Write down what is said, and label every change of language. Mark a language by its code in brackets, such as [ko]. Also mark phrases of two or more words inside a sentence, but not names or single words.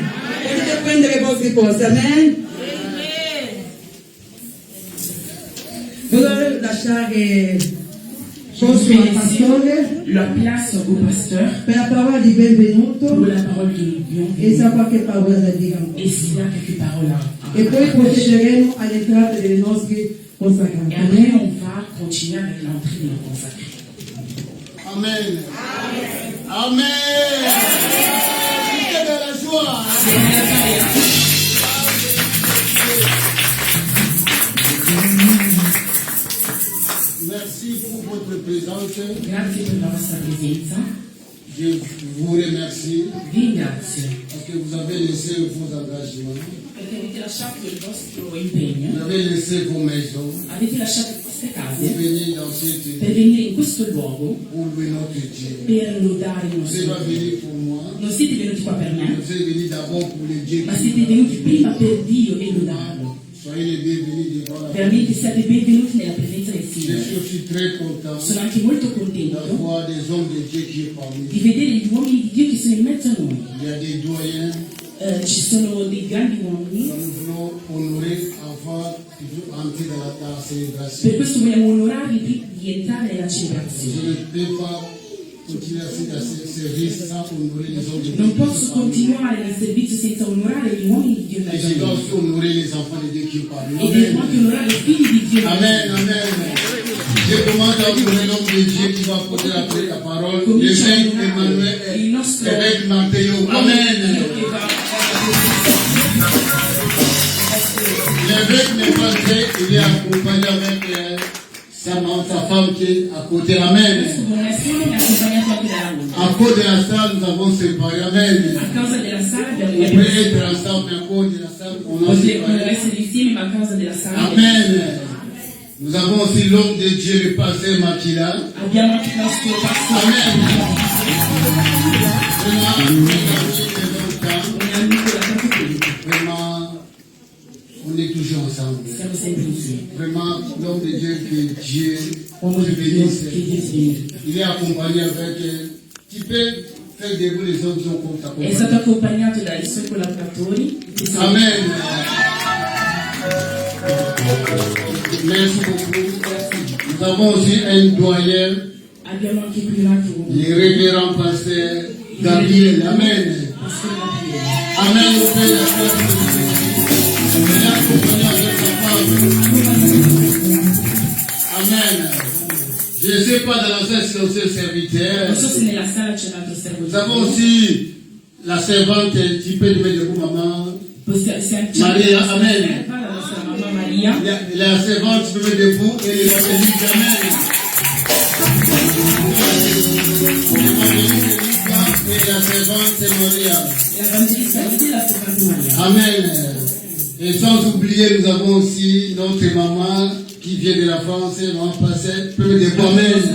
[it] Potete prendere le vostre cose, amen. Volevo lasciare posto al pastore [fr] La place au pasteur [it] per la parola di benvenuto [fr] pour la parole de [it] e [fr] bienvenue. [it] sa qualche parola da dire ancora. [fr] Et s'il y a quelques paroles à [it] E poi procederemo all'entrata dei nostri consacrati. [fr] Et après, on va continuer avec l'entrée de nos consacrés. Amen. Amen. Amen. De la joie. Merci pour votre présence. [it] Grazie per la vostra presenza. [fr] Je vous remercie [it] Vi ringrazio [fr] parce que vous avez laissé vos engagements. [it] perché avete lasciato il vostro impegno, [fr] Vous avez laissé vos maisons [it] avete lasciato queste [fr] pour [it] case [fr] venir dans cette [it] per venire in questo luogo [fr] pour louer notre Dieu. [it] per lodare il [fr] Vous [it] nostro [fr] n'êtes pas [it] Dio. [fr] venu pour moi. [it] Non siete venuti qua per me, [fr] Vous êtes venu d'abord pour le Dieu [it] ma [fr] qui [it] siete venuti prima per Dio e lodarlo. [fr] Soyez les bienvenus devant la [it] Veramente siate benvenuti nella presenza del [fr] Je [it] Signore. [fr] suis aussi très content [it] Sono anche molto contento [fr] d'avoir des hommes de Dieu qui est parmi nous. [it] di vedere gli uomini di Dio che sono in mezzo a noi. [fr] Il y a des doyens [it] Ci sono dei grandi uomini, [fr] que nous voulons honorer avant d'entrer dans la célébration. [it] per questo vogliamo onorarli prima di entrare nella celebrazione. [fr] Je ne peux pas continuer à ce service sans honorer les hommes de Dieu. [it] Non posso continuare nel servizio senza onorare gli uomini di Dio in [fr] Et [it] mezzo [fr] je [it] a [fr] dois [it] noi. [fr] aussi honorer les enfants de Dieu qui sont parmi nous. [it] E devo anche onorare i figli di Dio. Amen, amen. [fr] Je demande à honorer l'homme de Dieu qui va porter la parole. [it] Comincia a [fr] L'évêque [it] onorare [fr] Emmanuel, [it] il nostro [fr] l'évêque Matteo. [it] uomo di Amen. Dio che va [fr] L'évêque n'est pas vrai, il est accompagné avec sa femme qui est à côté. Amen. [it] Buonasera, mi ha accompagnato anche dalla moglie. [fr] À cause de la salle, nous avons séparé. Amen. [it] A causa della sala [fr] On [it] abbiamo [fr] peut être ensemble, mais à cause de la salle, on a [it] potevano [fr] séparé. [it] essere insieme, ma a causa della sala Amen. [fr] Nous avons aussi l'homme de Dieu, le pasteur Makila. [it] abbiamo anche il nostro pastore. [fr] Vraiment, [it] Un amico da tanto tempo. [fr] vraiment, on est toujours ensemble. [it] Siamo sempre insieme. [fr] vraiment l'homme de Dieu que Dieu [it] Uomo [fr] te [it] di Dio [fr] bénisse. [it] che Dio ti benedica. [fr] Il est accompagné avec, tu peux faire debout les autres qui ont [it] È [fr] t'accompagner. [it] stato accompagnato dai suoi collaboratori. che sono- [fr] Amen. Merci beaucoup. Nous avons aussi un doyen, [it] Abbiamo anche qui un altro uomo. [fr] le révérend pasteur Gabriel. Amen. [it] Pastore Gabriele. Amen. [fr] Au Père, la gloire de Dieu. Il est accompagné avec sa femme. Amen. Je ne sais pas dans la salle si on sait serviteur. [it] Non so se nella sala c'è un altro [fr] Nous [it] servo. [fr] avons aussi la servante, tu peux lui mettre debout, maman. [it] Maria, amen. La nostra mamma Maria. [fr] La servante, tu peux mettre debout et l'évangéliste, amen. L'évangéliste et la servante, c'est Maria. [it] L'Evangelista di [fr] la servante [it] Maria. Amen. [fr] Et sans oublier, nous avons aussi notre maman qui vient de la France, maman Passette, tu peux mettre debout, amen.